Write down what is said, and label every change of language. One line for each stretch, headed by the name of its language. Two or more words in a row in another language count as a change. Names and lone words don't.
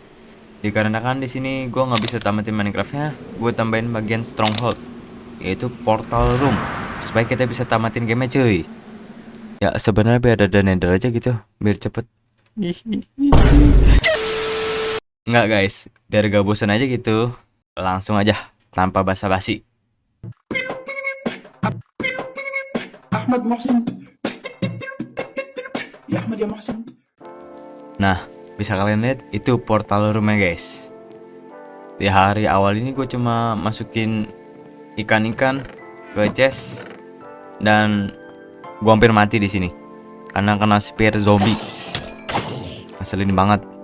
Indonesian: Dikarenakan di sini gue nggak bisa tamatin Minecraftnya, gue tambahin bagian stronghold, yaitu
English: portal room,
Indonesian: supaya kita bisa tamatin game cuy. Ya sebenarnya biar ada nether aja gitu, biar cepet. Nggak guys, biar gak bosan aja gitu. Langsung aja, tanpa basa-basi.
Arabic: احمد محسن يا احمد يا محسن.
Indonesian: Nah, bisa kalian lihat itu portal roomnya guys. Di hari awal ini gue cuma masukin ikan-ikan ke chest dan gue hampir mati di sini karena kena spear zombie. Ngeselin banget.